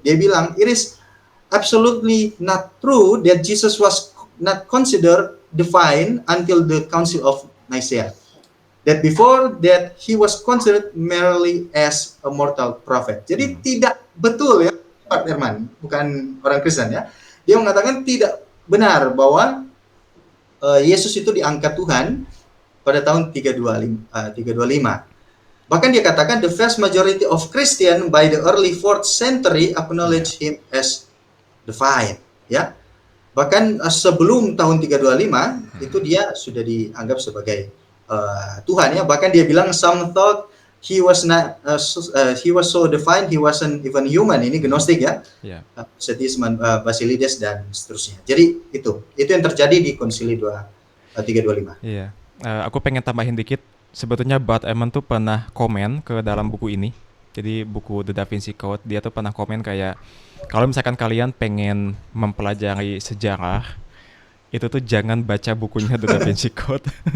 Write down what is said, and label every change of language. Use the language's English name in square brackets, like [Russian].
[Indonesian] Dia bilang, [English] it is absolutely not true that Jesus was not considered divine until the Council of Nicaea. That before that he was considered merely as a mortal prophet. [Indonesian] Jadi tidak betul ya, Bart Ehrman, bukan orang Kristen ya. Dia mengatakan tidak benar bahwa Yesus itu diangkat Tuhan pada tahun 325. Bahkan dia katakan [English] the vast majority of Christian by the early 4th century acknowledge him as divine, [Indonesian] ya. Bahkan sebelum tahun 325 itu dia sudah dianggap sebagai Tuhan ya. Bahkan dia bilang [English] some thought he was so divine he wasn't even human. [Indonesian] Ini gnostik ya. Setisman Basilides dan seterusnya. Jadi itu yang terjadi di Konsili 325. Iya. aku pengen tambahin dikit. Sebetulnya Bart Ehrman tuh pernah komen ke dalam buku ini. Jadi buku The Da Vinci Code, dia tuh pernah komen kayak kalau misalkan kalian pengen mempelajari sejarah, itu tuh jangan baca bukunya The Da Vinci Code.